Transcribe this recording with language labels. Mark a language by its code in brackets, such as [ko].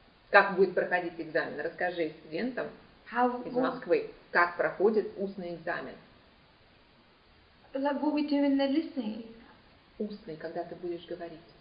[ru] Как будет проходить экзамен? Расскажи студентам, из Москвы. Как проходит устный экзамен? [en] Like what we do in the listening. [ru] Устный, когда ты будешь говорить.